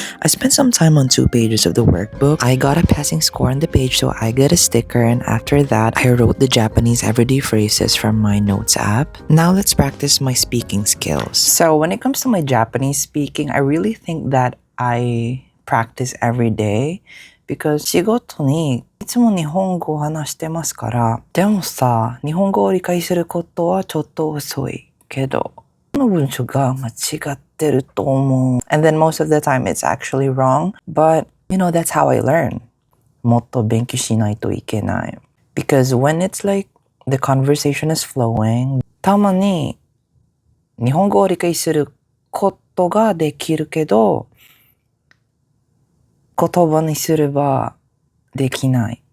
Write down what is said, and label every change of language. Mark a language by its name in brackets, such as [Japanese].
[English] I spent some time on 2 pages of the workbook. I got a passing score on the page, so I got a sticker, and after that, I wrote the Japanese everyday phrases from my notes app. Now let's practice my speaking skills. So when it comes to my Japanese speaking, I really think that I practice every day. Because [Japanese] 仕事にいつも日本語を話してますから、でもさ、日本語を理解することはちょっと遅いけど、この文章が間違ってると思う。 [English] And then most of the time it's actually wrong, but that's how I learn. [Japanese] もっと勉強しないといけない。 [English] Because when it's the conversation is flowing, [Japanese] たまに日本語を理解することができるけど、言葉にすればできない。